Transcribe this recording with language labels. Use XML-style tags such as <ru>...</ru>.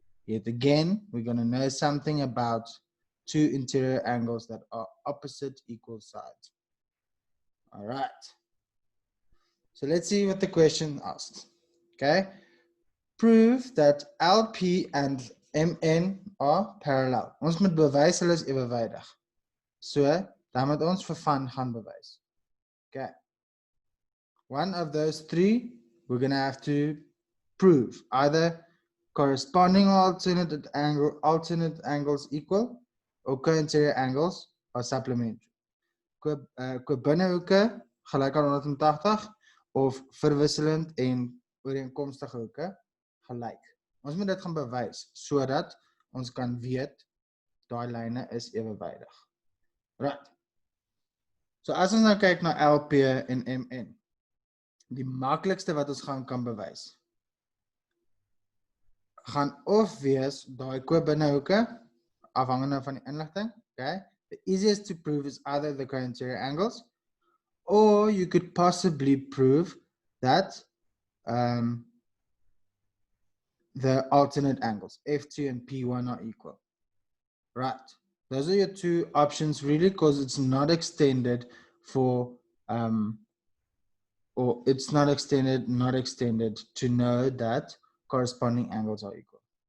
<en>Yet again, we're going to know something about two interior angles that are opposite equal sides. All right. So let's see what the question asks. Okay. Prove that LP and MN are parallel.</en> <af>Ons moet bewys hulle is ewenwydig. So, dan moet ons vir van gaan bewys.</af> <en>Okay. One of those three, we're going to have to prove either corresponding alternate angles equal or co-interior angles are supplementary.</en> <af>Binnehoeke gelyk aan 180 of verwisselend en ooreenkomstige hoeke gelyk. Ons moet dit gaan bewys sodat ons kan weet daai lyne is ewenwydig. Right. So as ons nou kyk na LP en MN, die maklikste wat ons kan bewys gaan of wees daai binnehoeke afhangende van die inligting, okay?</af> <en>The easiest to prove is either the co-interior angles, or you could possibly prove that the alternate angles, F2 and P1 are equal. Right. Those are your two options really, because it's not extended for, or it's not extended to know that corresponding angles are equal.</en>